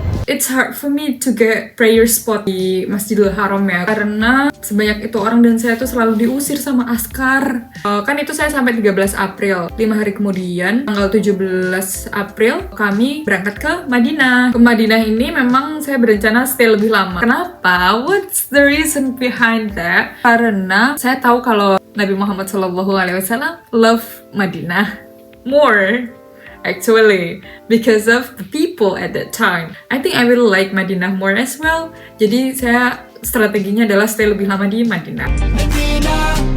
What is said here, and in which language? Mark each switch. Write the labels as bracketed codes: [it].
[en] It's hard for me to get prayer spot [id] di Masjidil Haram ya, karena sebanyak itu orang dan saya tuh selalu diusir sama askar. Kan itu saya sampai 13 April. 5 hari kemudian, tanggal 17 April, kami berangkat ke Madinah. Ke Madinah ini memang saya berencana stay lebih lama. Kenapa? [en] What's the reason behind that? [id] Karena saya tahu kalau [en] Nabi Muhammad SAW love Madinah more. Actually, because of the people at that time. I think I will like Madinah more as well. [id] Jadi saya strateginya adalah stay lebih lama di Madinah.